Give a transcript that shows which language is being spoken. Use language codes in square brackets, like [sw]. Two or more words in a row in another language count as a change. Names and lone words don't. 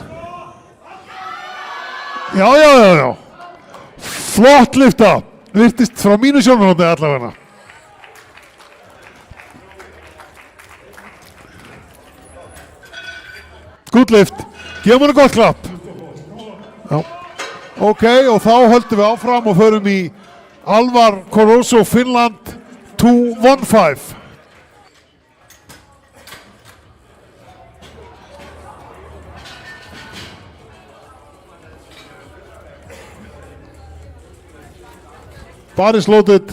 [is] Já. Flott lifta. Virtist frá mínu sjónarhorni allavega. [en] Good lift. [is] Gefum henni gott klapp. Já. Ok, og þá höldum við áfram og förum í Alvar Caruso, Finland, 215. [en] Bar is loaded.